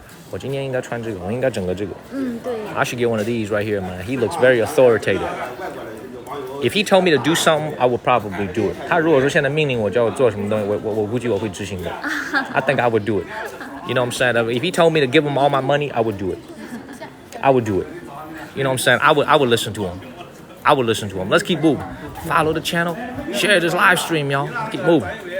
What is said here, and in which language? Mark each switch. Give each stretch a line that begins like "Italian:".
Chinese: 我今天应该穿这个，我应该整个这个。对。
English: I should get one of these right here, man. He looks very authoritative. If he told me to do something, I would probably do it.
Chinese: 他如果说现在命令我叫我做什么东西，我估计我会执行的。
English: I think I would do it. You know what I'm saying? If he told me to give him all my money, I would do it. I would do it. You know what I'm saying? I would listen to him. I would listen to him. Let's keep moving. Follow the channel. Share this live stream, y'all. Keep moving.